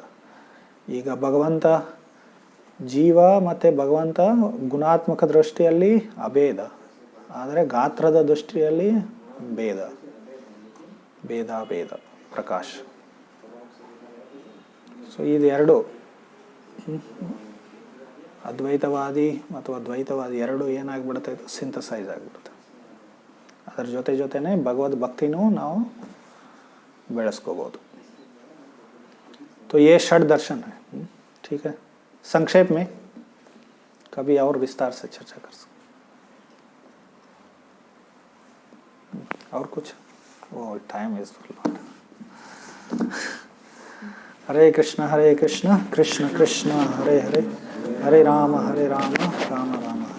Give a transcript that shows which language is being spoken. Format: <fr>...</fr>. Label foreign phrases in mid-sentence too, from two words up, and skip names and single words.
<kn>ಈಗ ಭಗವಂತ ಜೀವ ಮತ್ತು ಭಗವಂತ ಗುಣಾತ್ಮಕ ದೃಷ್ಟಿಯಲ್ಲಿ ಅಭೇದ, ಆದರೆ ಗಾತ್ರದ ದೃಷ್ಟಿಯಲ್ಲಿ ಭೇದ, ಭೇದ ಭೇದ ಪ್ರಕಾಶ್. ಸೊ ಇದೆರಡು ಅದ್ವೈತವಾದಿ ಅಥವಾ ದ್ವೈತವಾದಿ ಎರಡು ಏನಾಗ್ಬಿಡುತ್ತೆ, ಸಿಂಥಸೈಸ್ ಆಗಿಬಿಡುತ್ತೆ. ಅದರ ಜೊತೆನೇ ಭಗವದ್ ಭಕ್ತಿನೂ ನಾವು ಬೆಳೆಸ್ಕೋಬೋದು.</kn> <hi>तो ये षड दर्शन है. ठीक है, संक्षेप में कभी और विस्तार से चर्चा कर सकते. और कुछ? वो</hi> <en>time is full.</en> <hi>हरे कृष्ण कृष्ण कृष्ण हरे हरे, हरे राम राम राम.</hi>